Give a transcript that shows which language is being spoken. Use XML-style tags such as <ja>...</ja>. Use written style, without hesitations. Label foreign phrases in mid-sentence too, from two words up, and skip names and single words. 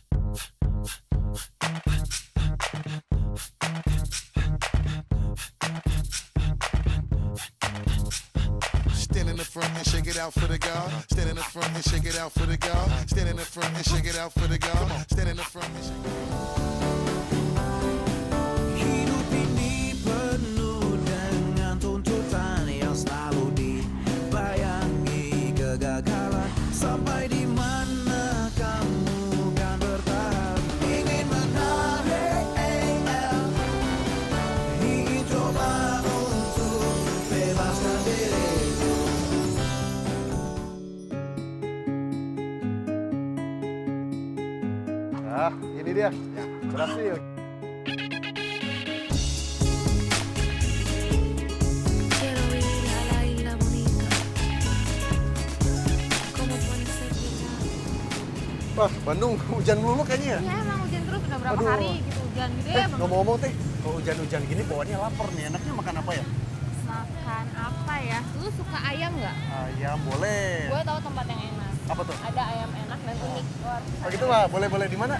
<en>Stand in the front and shake it out for the God. Stand in the front and shake it out for the God. Stand in the front and shake it out for the God. Stand in the front and shake it out.</en> <id>Hidup ini penuh dengan tuntutan yang selalu dibayangi kegagalan. Sampai di mana kamu kan bertahan? Ingin menang, ingin coba untuk bebaskan dirimu. Ah, ini dia. Berhasil.</id> <es>Quiero vivir a la isla bonita. ¿Cómo puede ser que</es> <id>Wah, Bandung hujan mulu kayaknya ya. Iya emang hujan terus udah berapa Aduh. hari gitu hujan gitu ya emang. Ngomong-ngomong teh, kalau hujan-hujan gini bawaannya lapar nih. Enaknya makan apa ya? Makan apa ya? Lu suka ayam nggak? Ayam boleh. Gue tahu tempat yang enak. Apa tuh? Ada ayam enak dan unik. Oh gitu lah, boleh-boleh di mana?</id>